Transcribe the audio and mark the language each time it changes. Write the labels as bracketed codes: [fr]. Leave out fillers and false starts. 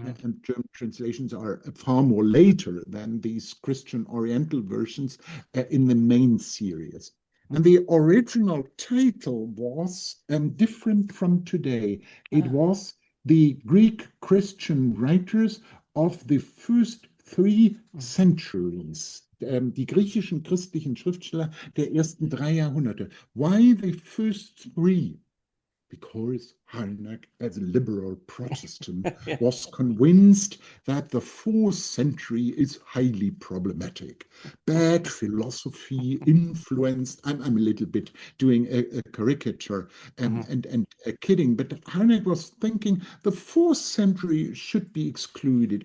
[en] And German translations are far more later than these Christian Oriental versions in the main series. And the original title was different from today. It was the Greek Christian Writers of the First Three Centuries. [de] Die griechischen christlichen Schriftsteller der ersten 3 Jahrhunderte. [en] Why the first three? Because Harnack, as a liberal Protestant, was convinced that the 4th century is highly problematic. Bad philosophy influenced, I'm a little bit doing a caricature and kidding, but Harnack was thinking the 4th century should be excluded.